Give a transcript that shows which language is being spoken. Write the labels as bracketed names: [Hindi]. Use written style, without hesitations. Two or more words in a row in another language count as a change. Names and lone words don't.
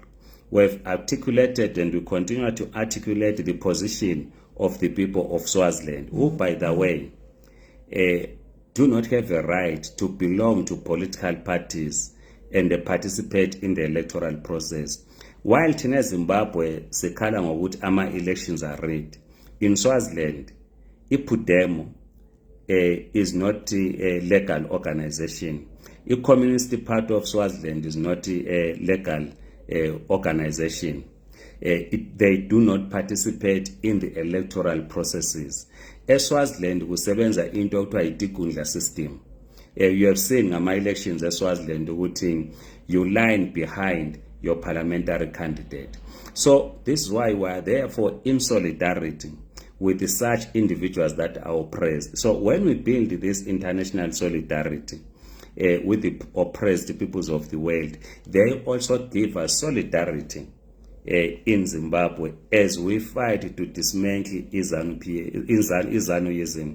[English] We have articulated, and we continue to articulate, the position of the people of Swaziland, who, by the way, do not have a right to belong to political parties and participate in the electoral process. While in Zimbabwe, [North Ndebele] sekhala ngokuthi ama-elections [English] are rigged, in Swaziland, iPudemo is not a legal organization. The Communist Party of Swaziland is not a legal organization. They do not participate in the electoral processes. [North Ndebele] eSwaziland kusebenza into okuthiwa yitikundla system. [English] You have seen [North Ndebele] ngama-elections eSwaziland ukuthi [English] you line behind your parliamentary candidate. So this is why we are therefore in solidarity with such individuals that are oppressed. So when we build this international solidarity with the oppressed peoples of the world, they also give us solidarity in Zimbabwe as we fight to dismantle ZANU-ism.